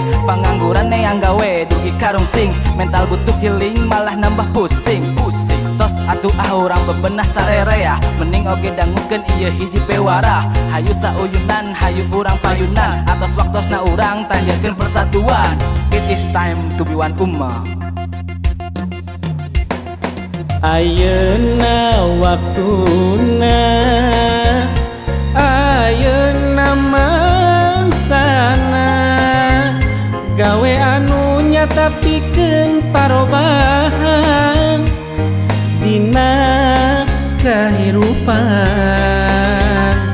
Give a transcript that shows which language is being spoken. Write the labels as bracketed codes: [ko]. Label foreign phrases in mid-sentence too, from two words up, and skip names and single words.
[su] Pangangguran yang gawe dugi karung sing. Mental butuh healing malah nambah pusing. Tos atuh orang bebenah sarerea. Mending oge dangukeun ieu hiji pewara. Hayu sauyunan, hayu urang payunan. Atos waktosna urang tanjakeun persatuan. [en] It is time to be one ummah. [su] Ayeuna waktuna, ayeuna mangsana. Gawe anu nyata pikeun parobahan dina kahirupan.